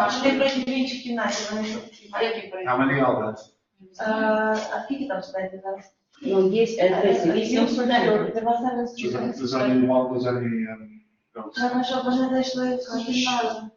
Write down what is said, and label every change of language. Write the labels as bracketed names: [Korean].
[Ukrainian] Вони прийшли в іншій кімнаті, вони [English] how many are there? [Ukrainian] А скільки там студентів зараз? Ну, є 8 студентів. [English] There's only one, there's only girls. [Ukrainian] Треба, щоб вони зайшли в кімнату.